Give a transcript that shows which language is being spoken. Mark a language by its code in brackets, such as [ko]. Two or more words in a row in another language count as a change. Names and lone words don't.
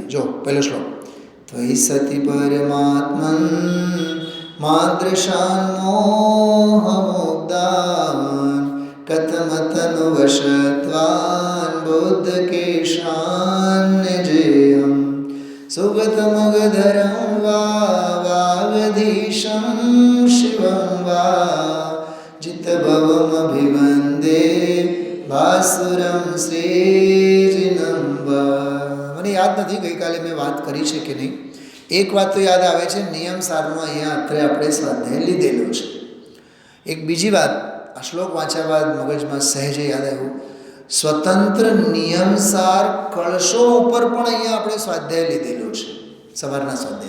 [gu] જો પહેલો શ્લોક, [sa] ત્વયિ સતિ પરમાત્મન માદૃશાન મોહમુગ્ધાન કથમતનુ વશત્વાન બુદ્ધ કેશાન જેયમ સુગતમગધરં વા વાગધીશં શિવં વા जितभवम अभिवंदे भासुरम श्रीजिनंब। [gu] મને યાદ નથી ગઈ કાલે મેં વાત કરી છે કે નહીં। એક વાત તો યાદ આવે છે, નિયમ સારનો અહીંયા અત્રે આપણે સ્વાધ્યાય લીધેલો છે। એક બીજી વાત આ શ્લોક વાંચ્યા બાદ મગજમાં સહેજે યાદ આવ્યું, સ્વતંત્ર નિયમસાર કળશો ઉપર પણ અહીંયા આપણે સ્વાધ્યાય લીધેલો છે, સવારના સ્વાધ્યાય।